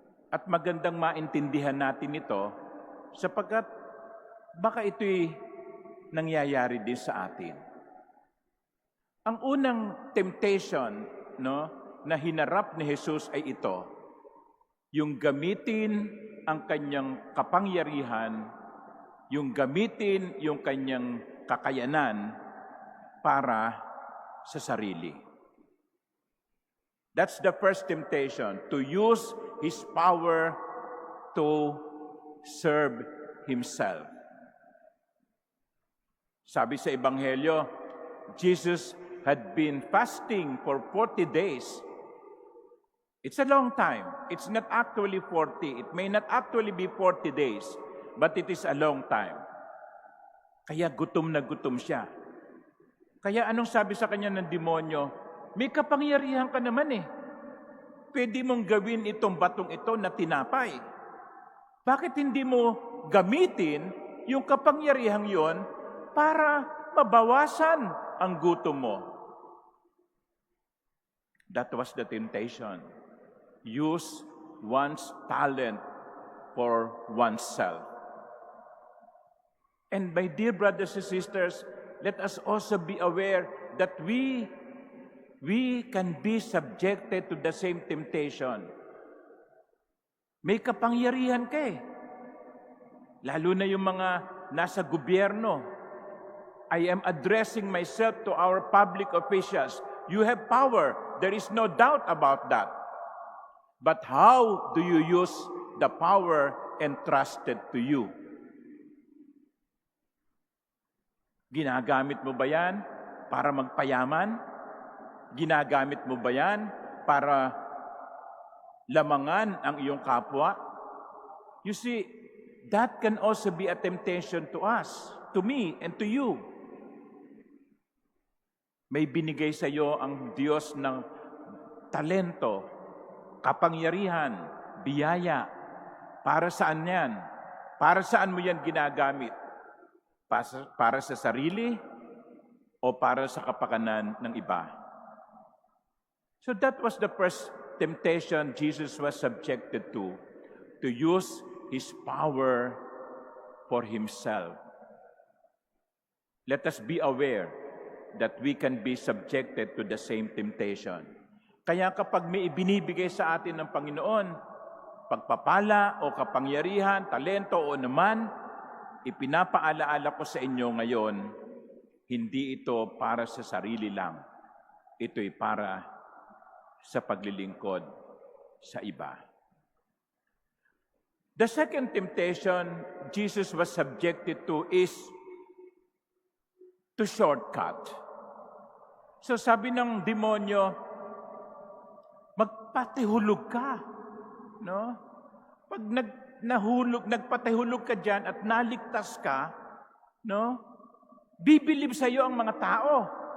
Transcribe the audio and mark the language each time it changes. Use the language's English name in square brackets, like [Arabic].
[Filipino] At magandang maintindihan natin ito sapagkat baka ito'y nangyayari din sa atin. Ang unang temptation, na hinarap ni Jesus ay ito, yung gamitin ang kanyang kapangyarihan, yung gamitin yung kanyang kakayanan para sa sarili. [English] That's the first temptation, to use his power to serve himself. [Filipino] Sabi sa Ebanghelyo, [English] Jesus had been fasting for 40 days. It's a long time. It's not actually 40. It may not actually be 40 days, but it is a long time. [Filipino] Kaya gutom na gutom siya. Kaya anong sabi sa kanya ng demonyo? May kapangyarihan ka naman eh. Pwede mong gawin itong batong ito na tinapay. Bakit hindi mo gamitin yung kapangyarihang yon para mabawasan ang gutom mo? [English] That was the temptation. Use one's talent for oneself. And my dear brothers and sisters, let us also be aware that we can be subjected to the same temptation. [Filipino] May kapangyarihan ka eh. Lalo na yung mga nasa gobyerno. [English] I am addressing myself to our public officials. You have power. There is no doubt about that. But how do you use the power entrusted to you? [Filipino] Ginagamit mo ba yan para magpayaman? Ginagamit mo ba yan para lamangan ang iyong kapwa? You see, that can also be a temptation to us, to me, and to you. May binigay sa iyo ang Diyos ng talento, kapangyarihan, biyaya. Para saan yan? Para saan mo yan ginagamit? Para sa sarili o para sa kapakanan ng iba? [English] So that was the first temptation Jesus was subjected to use his power for himself. Let us be aware that we can be subjected to the same temptation. [Filipino] Kaya kapag may ibinibigay sa atin ng Panginoon, pagpapala o kapangyarihan, talento o naman, ipinapaalaala ko sa inyo ngayon, hindi ito para sa sarili lang. Ito'y para sa paglilingkod sa iba. [English] The second temptation Jesus was subjected to is to shortcut. [Filipino] So sabi ng demonyo, magpatihulog ka. No? Pag nagpatihulog ka dyan at naligtas ka, no? Bibilib sa iyo ang mga tao.